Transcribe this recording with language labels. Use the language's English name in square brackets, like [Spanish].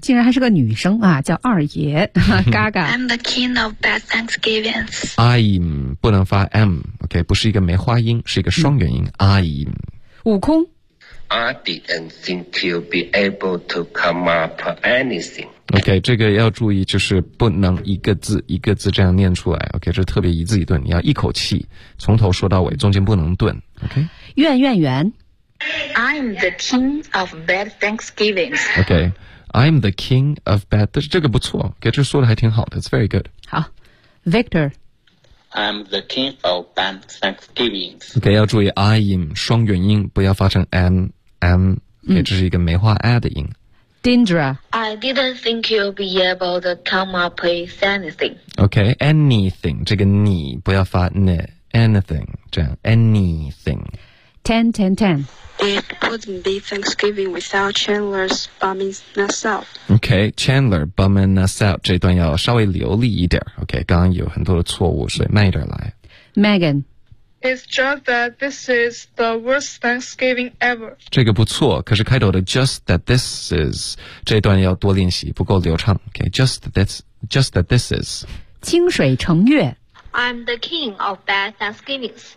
[Chinese] 竟然还是个女生啊叫二爷嘎嘎 [English] I'm the king of bad Thanksgivings [Chinese] I'm 不能发 M OK 不是一个梅花音是一个双元音、嗯、I'm 悟空 [English] I didn't think you'd be able to come up anything. [Chinese] OK, 这个要注意就是不能一个字一个字这样念出来。OK, 这特别一字一顿你要一口气从头说到尾中间不能顿。 [English] OK? [Chinese] 怨怨怨。 [English] I'm the king of bad Thanksgivings. OK, I'm the king of bad, [Chinese] 这个不错 [English] OK, [Chinese] 这说的还挺好的 [English] It's very good. [Chinese] 好 ,Victor。 [English] I'm the king of bad Thanksgivings. [Chinese] OK, 要注意 I'm 双元音不要发成 M, M, 也只是一个梅花 A 的音。 [English] Dindra. I didn't think you'd be able to come up with anything. [Chinese] OK, anything, 这个你不要发 n, anything, 这样 anything. 10, 10, 10. [English] It wouldn't be Thanksgiving without Chandler's bumming us out. OK, Chandler bumming us out. [Chinese] 这段要稍微流利一点。OK, 刚刚有很多的错误所以慢一点来。 [English] Megan. It's just that this is the worst Thanksgiving ever. [Chinese] 这个不错，可是开头的 [English] just that this is [Chinese] 这段要多练习，不够流畅。 [English] Okay, just that this is. [Chinese] 清水成月。 [English] I'm the king of bad Thanksgivings.